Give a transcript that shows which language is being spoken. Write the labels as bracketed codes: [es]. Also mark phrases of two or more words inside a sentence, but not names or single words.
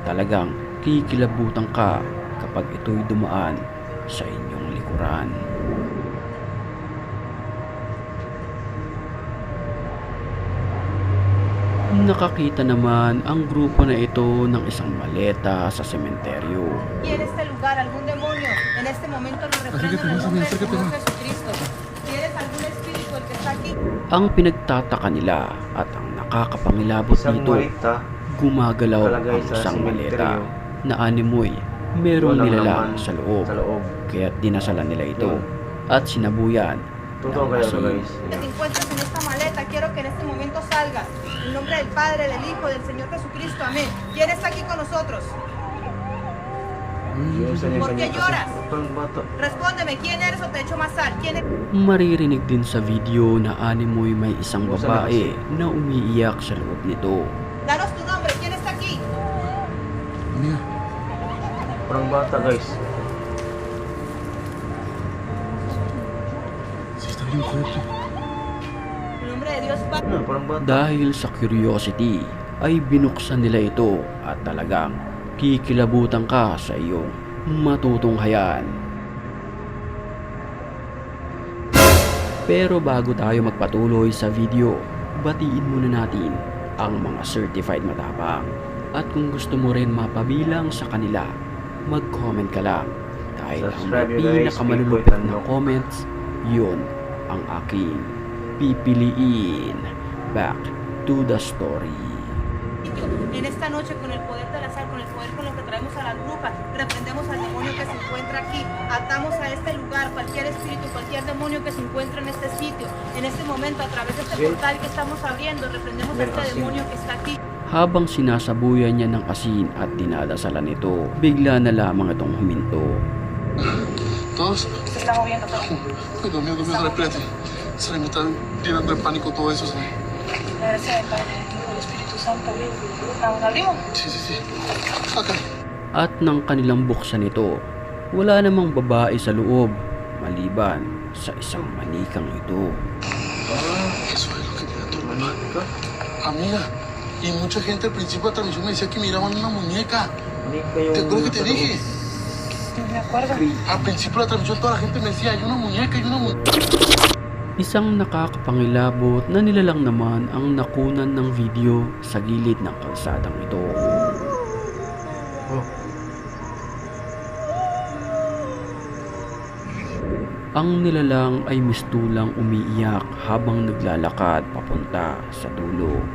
[tl] Talagang kikilabutan ka kapag ito'y dumaan sa inyong likuran. Nakakita naman ang grupo na ito ng isang maleta sa sementeryo. [es] Y en este lugar algún demonio, en este momento lo reprendo en el nombre del Señor Jesucristo. ¿Tienes algún espíritu el que está aquí? [tl] Ang pinagtataka nila at ang nakakapangilabot Isang dito, malita gumagalaw nakalagay ang sa isang maleta sementeryo. na animoy merong Walang nilalang laman sa loob. sa loob. Kaya dinasalan nila ito Yun. at sinabuyan Totoo ng kaya ba asin. guys? [es] Que te encuentres en esta maleta, quiero que en este momento salgas. En nombre del Padre, del Hijo, del Señor Jesucristo. Amén. ¿Quién está aquí con nosotros? [tl] Yung isa niya [es] ¿Por qué [tl] kanya- [es] lloras? [tl] Parang bata. [es] Respóndeme, ¿quién eres o te echo más sal? ¿Quién es? [tl] Maririnig din sa video na animoy may isang babae na umiiyak sa loob nito. [es] Danos tu nombre, ¿quién está aquí? Amiga, [tl] Parang bata guys. [es] sí está bien fuerte. En nombre de Dios, Padre. [tl] Ano, parang bata. Dahil sa curiosity ay binuksan nila ito at talagang kikilabutan ka sa iyong matutunghayan. Pero bago tayo magpatuloy sa video, batiin muna natin ang mga certified matapang. At kung gusto mo rin mapabilang sa kanila, mag-comment ka lang. Dahil ang Subscribe mga [en] you guys, [tl] pinakamalulupit Pipoy na Tandok. comments, yun ang aking pipiliin. [en] Back to the story. [es] En esta noche, con el poder de la sal, con el poder con el que traemos a las brujas, reprendemos al demonio que se encuentra aquí, atamos a este lugar, cualquier espíritu, cualquier demonio que se encuentre en este sitio. En este momento, a través de este Bien. portal que estamos abriendo, reprendemos a Bien, este así. demonio que está aquí. [tl] Habang sinasabuyan niya ng asin at dinadasalan ito, bigla na lamang itong huminto. [es] ¿Todos? Se está moviendo todo. Ay, Dios mío, espérate. Se me está llenando de pánico todo eso. Gracias al Padre, del Hijo, del Espíritu Santo. Vamos, abrimos. Sí, sí, sí. Acá. [tl] At nang kanilang buksan ito, wala namang babae sa loob, maliban sa isang manikang ito. [es] Eso es lo que tiene tu mamá. [tl] Manika. [es] Amiga, y mucha gente al principio de la transmisión me decía que miraban una muñeca. [tl] Manika yung... [es] ¿Te acuerdas que te dije? No me acuerdo. Al principio de la transmisión toda la gente me decía, hay una muñeca, hay una muñeca. [tl] Isang nakakapangilabot na nilalang naman ang nakunan ng video sa gilid ng kalsadang ito. Oh. Ang nilalang ay mistulang umiiyak habang naglalakad papunta sa dulo.